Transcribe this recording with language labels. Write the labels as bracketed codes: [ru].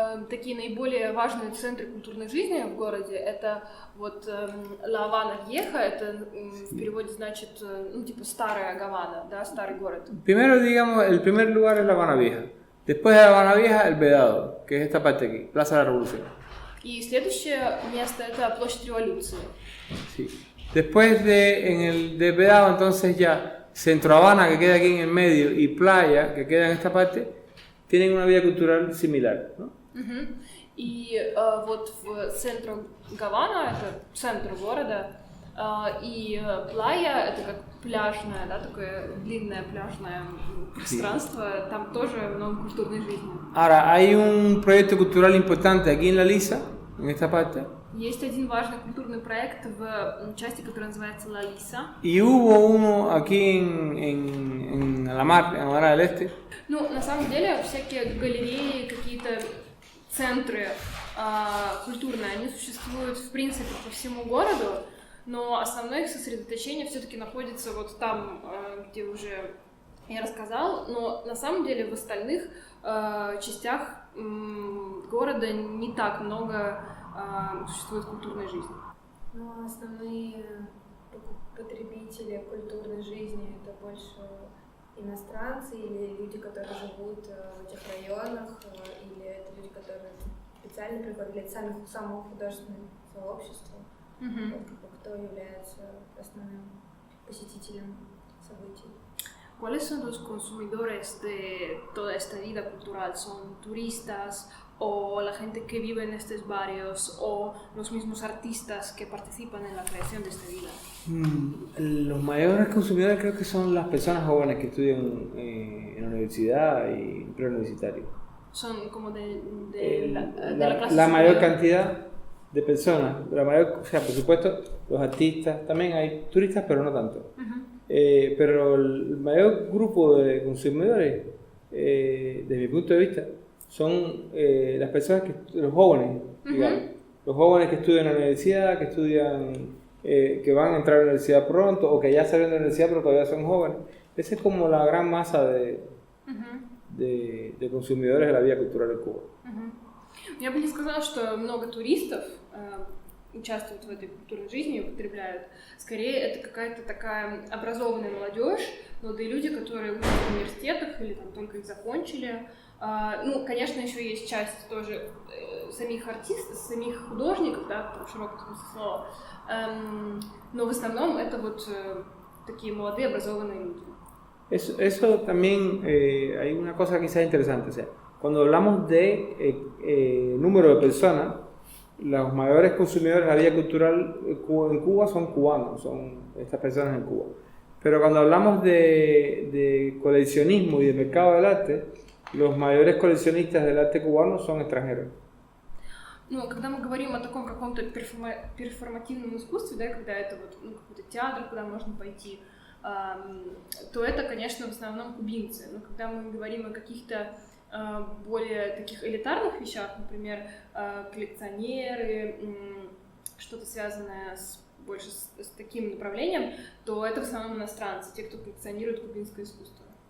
[ru] Такие наиболее важные центры культурной жизни в городе — это вот Ла Habana Vieja, это в переводе значит, ну, типа старая Гавана, да, старый город. [es] Primero, digamos, el primer lugar es La Habana Vieja. Después de La Habana Vieja, el Vedado, que es esta parte aquí, Plaza de la Revolución. [ru] И следующее место — это Площадь Революции. [es] Sí. Después de Vedado, entonces ya Centro Habana, que queda aquí en el medio, y Playa, que queda en esta parte, tienen una vida cultural similar, ¿no? [ru] И вот в центре Гавана, это центр города, и Плая — это как пляжное, да, такое длинное пляжное пространство, там тоже много культурной жизни. [es] Ahora, hay un proyecto cultural importante aquí en La Lisa, en esta parte. [ru] Есть один важный культурный проект в части, которая называется Ла Лиса. [es] Y hubo uno aquí en La Mar, en La Mar del Este. [ru] Ну, на самом деле, всякие галереи, какие-то центры культурные, они существуют, в принципе, по всему городу, но основное их сосредоточение все-таки находится вот там, где уже я рассказал, но на самом деле в остальных частях города не так много существует культурной жизни. Но основные потребители культурной жизни — это больше иностранцы или люди, которые живут в этих районах, или это люди, которые специально приходят для самого художественного сообщества, кто является основным посетителем событий. [es] ¿Cuáles son los consumidores de toda esta vida cultural? ¿Son turistas o la gente que vive en estos barrios o los mismos artistas que participan en la creación de esta vida? Los mayores consumidores creo que son las personas jóvenes que estudian en la universidad y preuniversitario. Son como de la clase la mayor superior. cantidad de personas, o sea, por supuesto, los artistas, también hay turistas, pero no tanto. Pero el mayor grupo de consumidores, desde mi punto de vista, son las personas los jóvenes, digamos, los jóvenes que estudian en la universidad, que estudian, que van a entrar a la universidad pronto, o que ya salen de la universidad pero todavía son jóvenes. Esa es como la gran masa de consumidores de la vida cultural en Cuba. [ru] Я бы не сказала, что много туристов участвуют в этой культурной жизни и употребляют. Скорее, это какая-то такая образованная молодежь, молодые люди, которые учатся в университетах или там только их закончили. Ну, конечно, еще есть часть тоже самих артистов, самих художников, да, в широком смысле слова. Но в основном это вот такие молодые образованные люди. [es] Eso también hay una cosa quizás interesante, o sea, cuando hablamos de número de personas, los mayores consumidores de la vida cultural en Cuba son cubanos, son estas personas en Cuba. Pero cuando hablamos de coleccionismo y de mercado del arte, los mayores coleccionistas del arte cubano son extranjeros. [ru] Ну, когда мы говорим о таком каком-то перформативном искусстве, да, когда это вот какой-то театр, куда можно пойти, то это, конечно, в основном кубинцы. Но когда мы говорим о каких-то более таких элитарных вещах, например, коллекционеры, что-то связанное больше с таким направлением, то это в основном иностранцы, те, кто коллекционирует кубинское искусство.